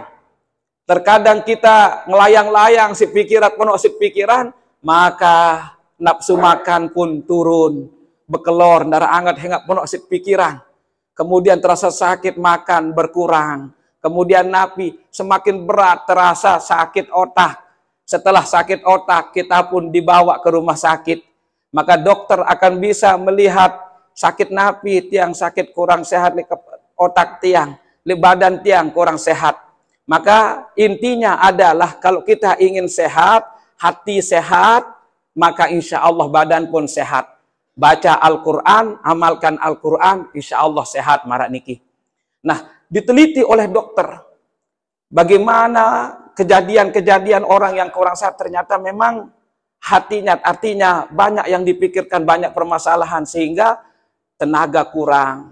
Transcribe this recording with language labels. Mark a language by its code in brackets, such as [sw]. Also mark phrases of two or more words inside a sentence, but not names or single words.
[id] Terkadang kita ngelayang-layang si pikiran, penuh si pikiran, maka nafsu makan pun turun, bekelor, darah hangat hingga penuh pikiran. Kemudian terasa sakit makan berkurang. Kemudian napi semakin berat terasa sakit otak. Setelah sakit otak kita pun dibawa ke rumah sakit. Maka dokter akan bisa melihat sakit napi, tiang sakit kurang sehat, otak tiang, badan tiang kurang sehat. Maka intinya adalah kalau kita ingin sehat, hati sehat, maka [ar] إن شاء الله [id] badan pun sehat. Baca Al-Quran, amalkan Al-Quran, [ar] إن شاء الله [id] sehat [sas] marak niki. [id] Nah, diteliti oleh dokter. Bagaimana kejadian-kejadian orang yang kurang sehat, ternyata memang hatinya, artinya banyak yang dipikirkan, banyak permasalahan, sehingga tenaga kurang.